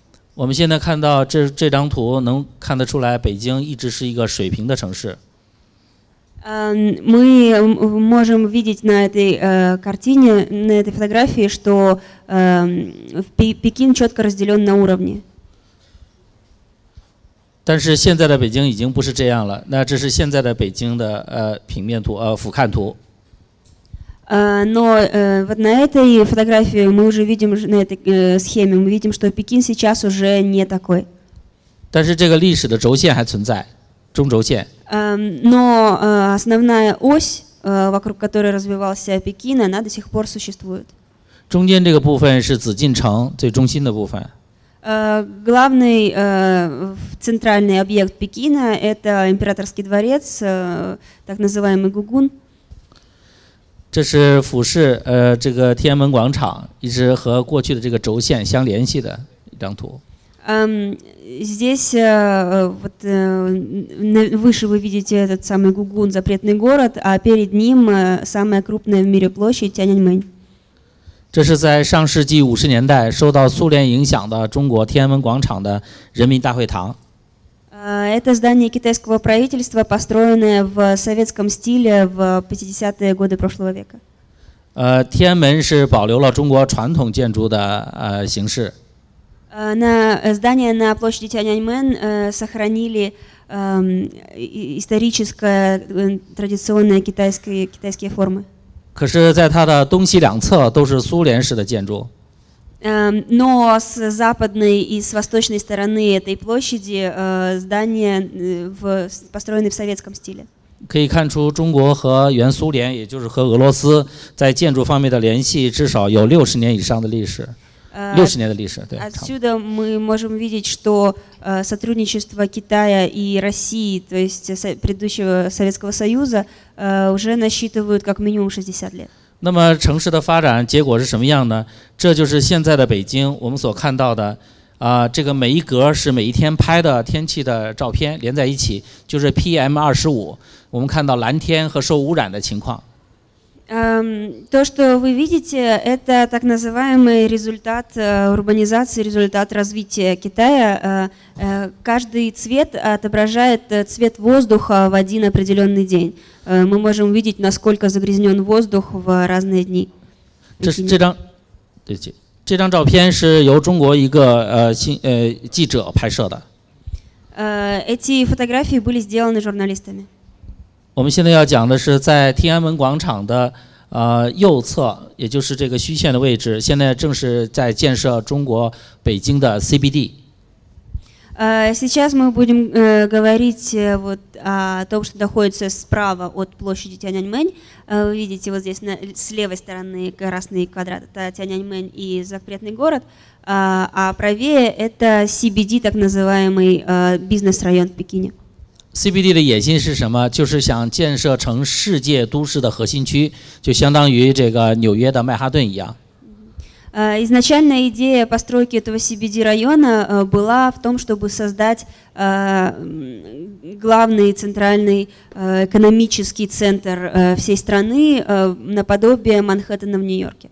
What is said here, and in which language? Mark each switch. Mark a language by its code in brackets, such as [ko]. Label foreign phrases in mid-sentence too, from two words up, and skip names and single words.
[zh] 我们现在看到这张图，能看得出来，北京一直是一个水平的城市。 [ru] Мы можем видеть на этой картине, на этой фотографии, что Пекин четко разделен на уровни. [zh] 但是现在的北京已经不是这样了。那这是现在的北京的平面图俯瞰图。 [ru] Но вот на этой фотографии мы уже видим, на этой схеме мы видим, что Пекин сейчас уже не такой. [zh] 但是这个历史的轴线还存在，中轴线。 [ru] Но основная ось, вокруг которой развивался Пекин, она до сих пор существует. [zh] 中间这个部分是紫禁城最中心的部分。 [ru] Главный центральный объект Пекина – это императорский дворец, так называемый Гугун. [zh] 这是俯视这个天安门广场，一直和过去的这个轴线相联系的一张图。 [ru] Здесь вот выше вы видите этот самый Гугун, запретный город, а перед ним самая крупная в мире площадь Тяньаньмэнь. [zh] 这是在上世纪50年代受到苏联影响的中国天安门广场的人民大会堂。 [ru] Это здание китайского правительства, построенное в советском стиле в 50-е годы прошлого века. [zh] 天安门是保留了中国传统建筑的形式。 [ru] Здание на площади Тяньаньмэнь сохранили историческое традиционные китайские формы. [zh] 可是，在它的东西两侧都是苏联式的建筑。 [ru] Но с западной и с восточной стороны этой площади здания построены в советском стиле. [zh] 可以看出，中国和原苏联，也就是和俄罗斯，在建筑方面的联系至少有60年以上的历史。60年的历史，对。 [ru] Отсюда мы можем видеть, что сотрудничество Китая и России, то есть предыдущего Советского Союза, уже насчитывают как минимум 60 лет. [zh] 那么城市的发展结果是什么样呢？这就是现在的北京，我们所看到的这个每一格是每一天拍的天气的照片连在一起，就是 PM25。我们看到蓝天和受污染的情况。 [ru] То, что вы видите, это так называемый результат урбанизации, результат развития Китая. Каждый цвет отображает цвет воздуха в один определенный день. Мы можем увидеть, насколько загрязнен воздух в разные дни. [zh] 这张照片是由中国一个记者拍摄的。 [ru] Эти фотографии были сделаны журналистами. [zh] 我们现在要讲的是在天安门广场的右侧，也就是这个虚线的位置，现在正是在建设中国北京的 CBD。 [ru] Сейчас мы будем говорить вот о том, что находится справа от площади Тяньаньмэнь. Вы видите вот здесь с левой стороны красный квадрат, это Тяньаньмэнь и запретный город, а правее это CBD, так называемый бизнес-район в Пекине. [zh] CBD 的野心是什么？就是想建设成世界都市的核心区，就相当于这个纽约的曼哈顿一样。 [ru] Изначальная идея постройки этого CBD района была в том, чтобы создать главный центральный экономический центр всей страны наподобие Манхэттена в Нью-Йорке.